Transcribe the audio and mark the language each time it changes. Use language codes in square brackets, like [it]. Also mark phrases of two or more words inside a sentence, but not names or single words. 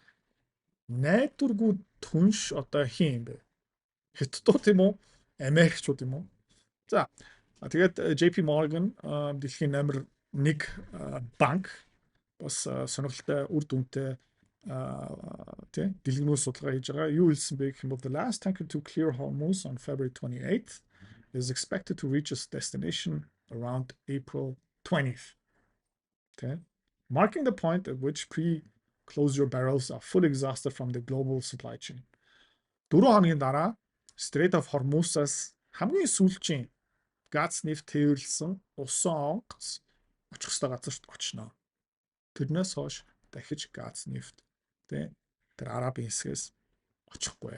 [mn] Найдваргүй түнш одоо хин юм бэ? Хятадууд юм уу? Америкчууд юм уу? За тэгээд JP Morgan дэлхийн номер 1 банк бас сонирхолтой үр дүнтэй тий дэлгэрэнгүй судалгаа хийж байгаа. Юу хэлсэн бэ гэх юм бол [en] the last tanker to clear Hormuz on February 28th is expected to reach its destination around April 20th. Okay. Marking the point at which pre-closure barrels are fully exhausted from the global supply chain. [mn] 4 хоногийн дараа Strait of Hormuz-аас хамгийн сүүлчийн газ нефт тээвэрлсэн усан онгоц очих ёстой газарт очно. Тэрнээс хойш дахиж газ нефт тэр арабын хэсгээс очихгүй.